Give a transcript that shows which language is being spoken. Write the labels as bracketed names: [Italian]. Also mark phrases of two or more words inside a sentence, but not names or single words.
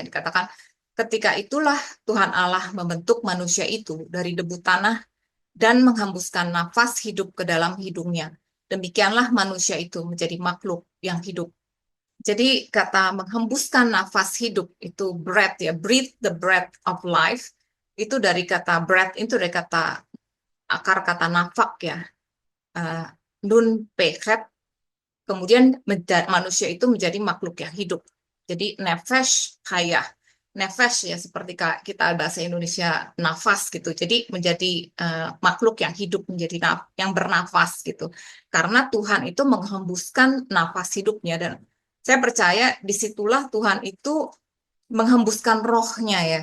[Indonesian] Dikatakan, ketika itulah Tuhan Allah membentuk manusia itu dari debu tanah dan menghembuskan nafas hidup ke dalam hidungnya. Demikianlah manusia itu menjadi makhluk yang hidup. Jadi kata menghembuskan nafas hidup itu breath ya, [English] breathe the breath of life, [Indonesian] itu dari kata breath, itu dari kata akar kata nafak ya, nun pekret, kemudian manusia itu menjadi makhluk yang hidup. Jadi [Hebrew] נפש חיה, [Indonesian] nefesh ya seperti kita bahasa Indonesia nafas gitu. Jadi menjadi makhluk yang hidup, menjadi yang bernafas gitu. Karena Tuhan itu menghembuskan nafas hidupnya, dan saya percaya disitulah Tuhan itu menghembuskan rohnya ya.